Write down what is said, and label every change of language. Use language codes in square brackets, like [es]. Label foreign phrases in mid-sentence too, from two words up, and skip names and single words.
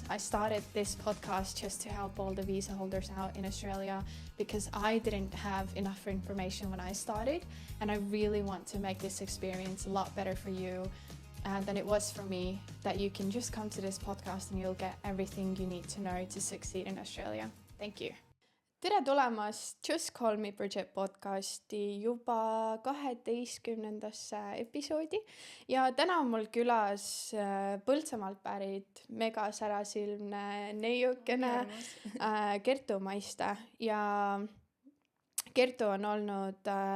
[en] I started this podcast just to help all the visa holders out in Australia because I didn't have enough information when I started, and I really want to make this experience a lot better for you than it was for me, that you can just come to this podcast and you'll get everything you need to know to succeed in Australia. Thank you. [et] Tere tulemast Just Call Me Bridget podcasti juba 12. episoodi ja täna on mul külas Põltsamaalt pärit mega särasilmne neiukene Kertu Maiste, ja Kertu on olnud